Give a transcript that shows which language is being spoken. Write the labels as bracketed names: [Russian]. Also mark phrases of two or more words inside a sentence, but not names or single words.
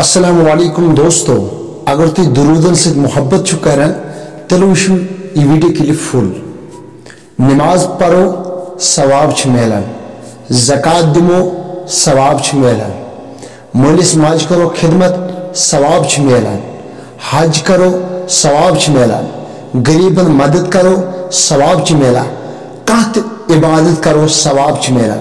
[Arabic] السلام عليكم [Kashmiri] दोस्तों, अगर तुम दुरूदन से मोहब्बत छु करन तेल वुशु ये [English] video clip [Kashmiri] फुल। नमाज पढ़ो सवाब छु मिलन, ज़कात दिमो सवाब छु मिलन, मालिस माज करो खिदमत सवाब छु मिलन, हज करो सवाब छु मिलन, गरीबन मदद करो सवाब छु मिलन, कत इबादत करो सवाब छु मिलन।